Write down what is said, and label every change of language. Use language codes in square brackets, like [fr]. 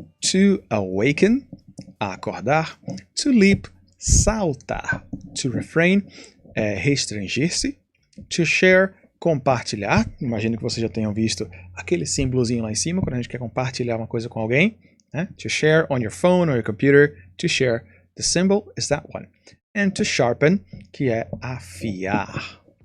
[en] To awaken, [pt] acordar. [en] To leap, [pt] saltar. [en] To refrain, [pt] restringir-se. [en] To share, [pt] compartilhar. Imagino que vocês já tenham visto aquele símbolozinho lá em cima, quando a gente quer compartilhar uma coisa com alguém. Né? [en] To share on your phone or your computer. To share, the symbol is that one. And to sharpen, [pt] que é afiar.